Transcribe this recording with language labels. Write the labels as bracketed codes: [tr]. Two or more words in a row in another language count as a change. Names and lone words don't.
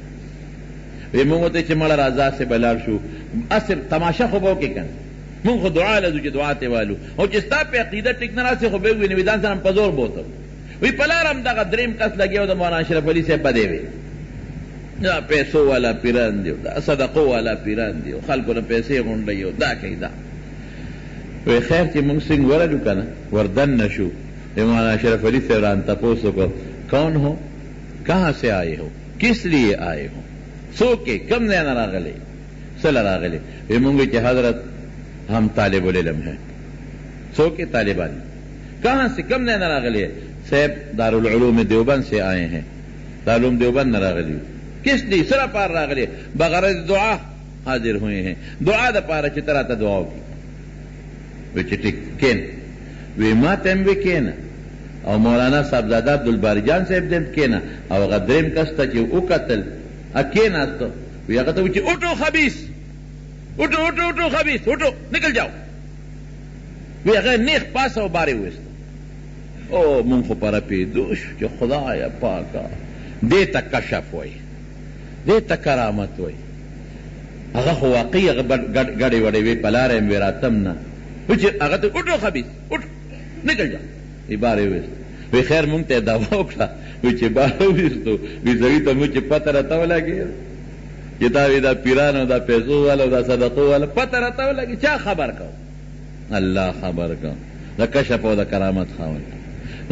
[ps] وی مونږ ورته چې مړه راځه هسې به لاړ شو هسې تماشه خو به وکړې که نه مونږ خو دعا لځو چې دعا ته والو او چې ستا په عقیده ټیک نه راسې خو به ووینې وي ځان سره په زور بوتل وی په لار هم دغه درېیم کس لګیا و د مولانا اشرف علي صاحب به دی وی دا پیسو والا پیران دی دا صدقو والا پیران دی خلکو نه پیسې غونډوي دا کوي دا وی خیر چې مونږ څنګه ورغلو که نه وردننه شو د مولانا اشرف علي صاحب رانه تپوس وکړو [ur] کون ہو کہاں سے آئے ہو کس لیے آئے ہو [ps] څوک کم ځای نه راغلی څه له راغلی وی مونږ چې حضرت [ur] ہم طالب العلم ہیں [ps] څوک طالبان [ur] کہاں سے [ps] کم ځای نه راغلی صاحب [ur] دارالعلوم دیوبند سے آئے [ps] ہیں دارالعلوم دیوبند نه راغلی [ur] کس لیے [ps] سره پار راغلی [ur] بغرض دعا حاضر ہوئے ہیں [ps] دعا د پاره چې ته راته دعا وکړي وی چې ټیک کین وی ما ته هم وی کینه او مولانا صاحبزاده عبدالباری جان صاحب دې کینه او هغه درېیم کس ته چې وکتل کېناستو وی هغه ته وی چې [ur] اٹھو خبیث اٹھو اٹھو اٹھو خبیث اٹھو نکل جاؤ [ps] وی هغه نیخ پاسه او بارې وویسته او مونږ خو په رپېدو شو چې خدایه پاکه دې ته کشف وایي دې ته کرامت وایي هغه خو واقعي هغه ګډې وډې وی په لاره یم وی راتم نه وی چې هغه ته [ur] اٹھو خبیث اٹھو نکل جاؤ [ps] وی بارې وویسته وی خیر مونږ ته یې دعوا وکړه وی چې باره وویستو وی سړي ته مونږ چې پته راته ولګېده چې دا وی دا پیرانو دا پیسو والا دا صدقو والا پته راته ولګي چا خبر کو الله خبر کو د کشف او د کرامت خاوند نو